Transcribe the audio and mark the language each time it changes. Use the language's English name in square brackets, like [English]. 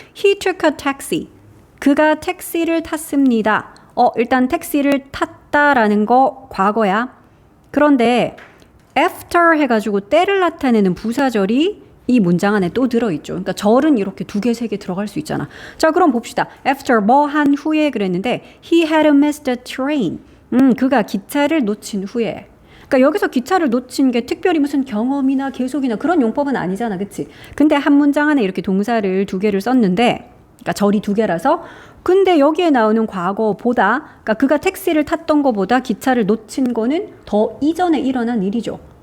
[English] He took a taxi. [Korean] 그가 택시를 탔습니다. 일단 택시를 탔다라는 거 과거야. 그런데 after 해가지고 때를 나타내는 부사절이 이 문장 안에 또 들어있죠. 그러니까 절은 이렇게 2개, 3개 들어갈 수 있잖아. 자, 그럼 봅시다. [English] after [Korean] 뭐 한 후에 그랬는데 [English] he had missed a train. [Korean] 그가 기차를 놓친 후에. 그러니까 여기서 기차를 놓친 게 특별히 무슨 경험이나 계속이나 그런 용법은 아니잖아. 그치? 근데 한 문장 안에 이렇게 동사를 2개를 썼는데 그러니까 절이 2개라서 근데 여기에 나오는 과거보다 그러니까 그가 택시를 탔던 것보다 기차를 놓친 거는 더 이전에 일어난 일이죠.